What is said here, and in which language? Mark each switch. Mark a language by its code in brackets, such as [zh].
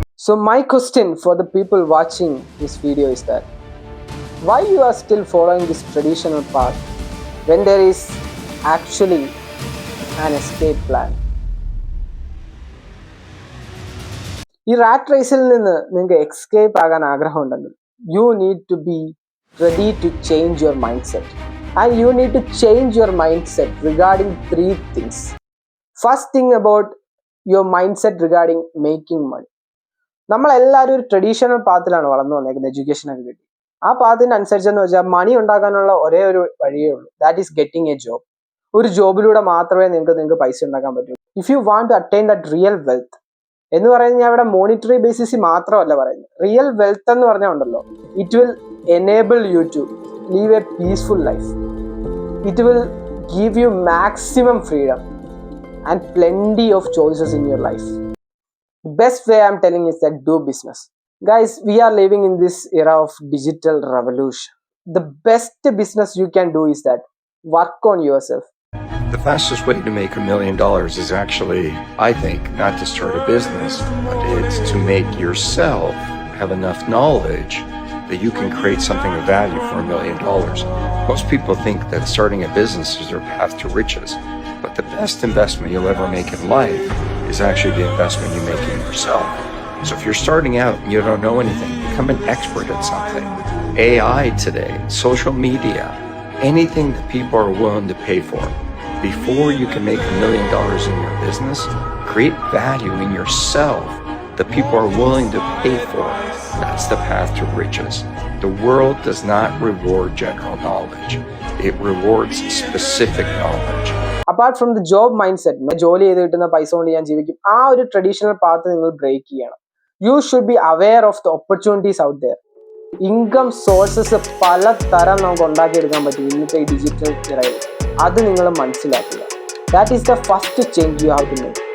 [en] So my question for the people watching this video is that why you are still following this traditional path when there is actually an escape plan? [ml] ഈ rat റേസിൽ നിന്ന് നിങ്ങൾക്ക് escape ആകാൻ ആഗ്രഹമുണ്ടെങ്കിൽ [en] You need to be ready to change your mindset and you need to change your mindset regarding 3 things. First thing about your mindset regarding making money. [ml] നമ്മളെല്ലാവരും ഒരു traditional പാത്തിലാണ് വളർന്നു വന്നേക്കുന്നത്, എഡ്യൂക്കേഷനൊക്കെ കിട്ടി. ആ പാത്തിന് അനുസരിച്ചെന്ന് വെച്ചാൽ മണി ഉണ്ടാക്കാനുള്ള ഒരേ ഒരു വഴിയേ ഉള്ളൂ, [en] That is getting a job. [ml] ഒരു ജോബിലൂടെ മാത്രമേ നിങ്ങൾക്ക് പൈസ ഉണ്ടാക്കാൻ പറ്റൂ. [en] if you want to attain that real wealth [ml] എന്ന് പറയുന്നത് ഞാൻ ഇവിടെ മോണിറ്ററി ബേസിസിൽ മാത്രമല്ല പറയുന്നത്. [en] real wealth [ml] എന്ന് പറഞ്ഞാൽ ഉണ്ടല്ലോ, [en] It will enable you to live a peaceful life. It will give you maximum freedom and plenty of choices in your life. The best way I'm telling is that do business. Guys, we are living in this era of digital revolution. The best business you can do is that work on yourself. The fastest way to make $1 million is actually, I think, not to start a business, but it's to make yourself have enough knowledge that you can create something of value for $1 million. Most people think that starting a business is their path to riches, but the best investment you'll ever make in life is actually the investment you make in yourself. So if you're starting out and you don't know anything, become an expert at something. AI today, social media, anything that people are willing to pay for. Before you can make $1 million in your business, create value in yourself that people are willing to pay for. That's the path to riches. The world does not reward general knowledge. It rewards specific knowledge. Apart from the job mindset, [ml] ജോലി ചെയ്ത് കിട്ടുന്ന പൈസ കൊണ്ട് ഞാൻ ജീവിക്കും, ആ ഒരു traditional path നിങ്ങൾ ബ്രേക്ക് ചെയ്യണം. [en] You should be aware of the opportunities out there. [ml] Income sources പല തരം നമുക്ക് ഉണ്ടാക്കിയെടുക്കാൻ പറ്റും ഇന്നത്തെ ഈ ഡിജിറ്റൽ ഇറയിൽ. അത് നിങ്ങൾ മനസ്സിലാക്കുക. [en] That is the first change you have to make.